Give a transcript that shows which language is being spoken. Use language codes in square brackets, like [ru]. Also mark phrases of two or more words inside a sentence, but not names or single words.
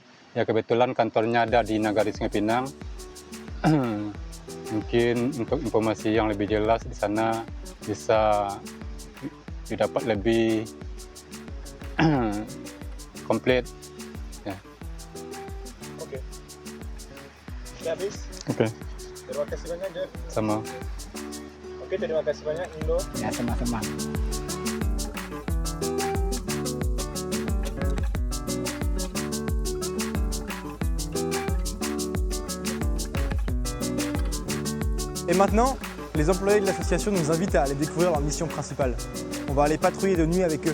[id] Ya kebetulan kantornya ada di Nagari Sungai Pinang. Mungkin untuk informasi yang lebih jelas di sana bisa didapat lebih komplit. Ya. Oke. Ya habis. Oke. Terima kasih banyak Jeff. Sama. Oke, terima kasih banyak Indo. Ya, sama-sama. [fr] Et maintenant, les employés de l'association nous invitent à aller découvrir leur mission principale. On va aller patrouiller de nuit avec eux.